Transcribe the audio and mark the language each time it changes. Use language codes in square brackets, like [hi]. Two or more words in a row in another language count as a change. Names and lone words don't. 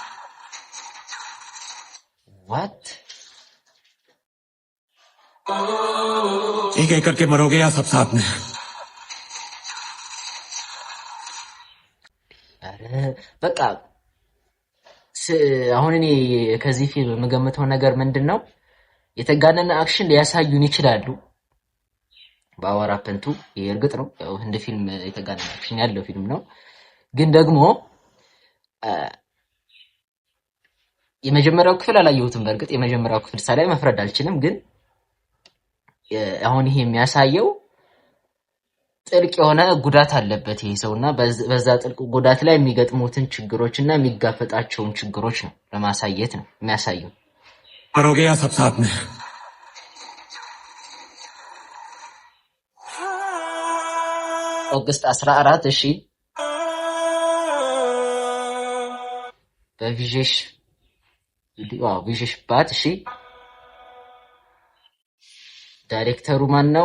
[en] What? [hi] एक एक करके मरोगे या सब साथ में? [am] በቃ አሁን እኔ ከዚህ ፊልም የምገምተው ነገር ምንድነው፣ የተጋነነ አክሽን ሊያሳዩን ይችላሉ በአዋራፐንቱ። ይሄ እርግጥ ነው ያው እንደ ፊልም የተጋነነ አክሽን ያለው ፊልም ነው። ግን ደግሞ የመጀመሪያው ክፍል አላየሁትም። በእርግጥ የመጀመሪያው ክፍል ሳላይ መፍረድ አልችልም። ግን አሁን ይሄ የሚያሳየው ጥልቅ የሆነ ጉዳት አለበት ይሄ ሰውና በዛ ጥልቅ ጉዳት ላይ የሚገጥሙትን ችግሮችና የሚጋፈጣቸውን ችግሮች ነው ለማሳየት ነው የሚያሳየው። [hi] मरोगे या सब साथ में [am] ኦገስት 14 እሺ በቪዥሽ ቪዥሽ ባት እሺ ዳይሬክተሩ ማን ነው?